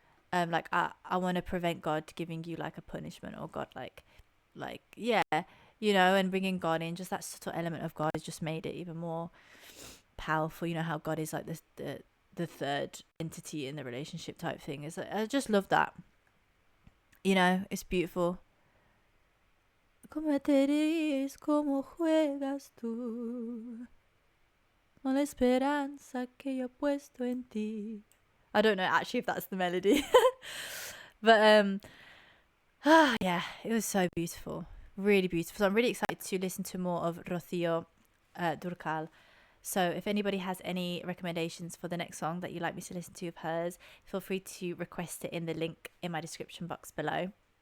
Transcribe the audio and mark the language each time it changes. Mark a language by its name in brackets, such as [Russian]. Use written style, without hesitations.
[English] Like I want to prevent God giving you like a punishment, or God like yeah, you know, and bringing God in, just that subtle element of God has just made it even more powerful. You know how God is like the third entity in the relationship type thing. Is like, I just love that. You know, it's beautiful. [Spanish] Como te ríes, como juegas tú, con la esperanza que yo he puesto en ti. [English] I don't know actually if that's the melody, but yeah, it was so beautiful, really beautiful. So I'm really excited to listen to more of Rocio Durcal. So if anybody has any recommendations for the next song that you'd like me to listen to of hers, feel free to request it in the link in my description box below.